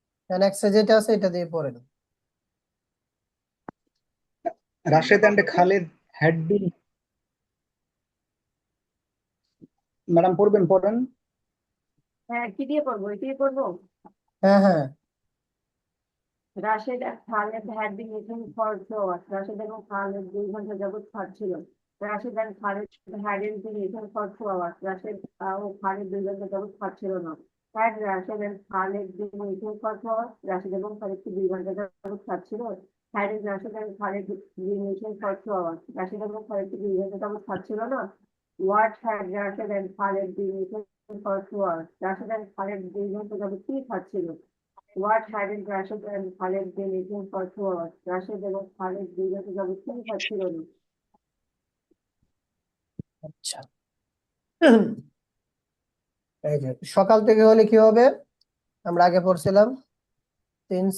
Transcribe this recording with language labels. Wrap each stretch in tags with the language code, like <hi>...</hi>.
<bn>Next যেটা আছে এটা দিয়ে পড়েন। Rashed and Khaled</bn> <en>had been,</en> <bn>madam পড়েন। হ্যাঁ, কি দিয়ে পড়বো? এটি দিয়ে পড়বো। হ্যাঁ হ্যাঁ।</bn> <en>Rashed and Khaled had been eating for 2 hours.</en> <bn>Rashed এবং খালেদ 2 ঘন্টা যাবত খাচ্ছিল।</bn> <en>Rashed and Khaled hadn't been eating for 2 hours.</en> <bn>Rashed ও খালেদ 2 ঘন্টা যাবত খাচ্ছিল না।</bn> <en>Had Rashed and Khaled been eating for 2 hours?</en> <bn>Rashed এবং খালেদ কি 2 ঘন্টা যাবত খাচ্ছিল।</bn> <en>Had Rashed and Khaled been eating for 2 hours?</en> <bn>Rashed এবং খালেদ কি 2 ঘন্টা যাবত খাচ্ছিল না।</bn> <en>What had Rashed and Khaled been eating for 2 hours?</en> <bn>Rashed and Khaled 2 ঘন্টা যাবত কি খাচ্ছিল।</bn> <en>What hadn't Rashid and Khaled been eating for 2 hours?</en> <bn>Rashid এবং Khaled 2 ঘন্টা যাবত কি খাচ্ছিল না। আচ্ছা, এই যে সকাল থেকে হলে কি হবে, আমরা আগে পড়ছিলাম সিন্স</bn>